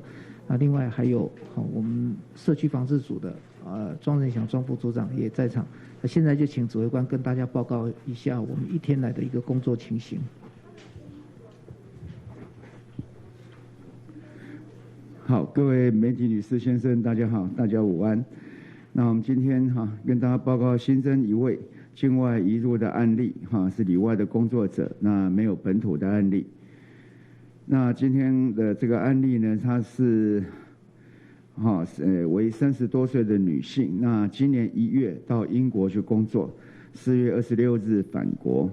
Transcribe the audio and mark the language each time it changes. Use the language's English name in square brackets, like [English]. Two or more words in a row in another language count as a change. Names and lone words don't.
[Chinese] 那另外還有我們社區防治組的莊仁祥莊副組長也在場。那現在就請指揮官跟大家報告一下我們一天來的一個工作情形。好，各位媒體女士先生，大家好，大家午安。那我们今天跟大家报告新增一位境外移入的案例是里外的工作者，那没有本土的案例。那今天的这个案例呢，她是为30多岁的女性，那今年1月到英国去工作，4月26日返国。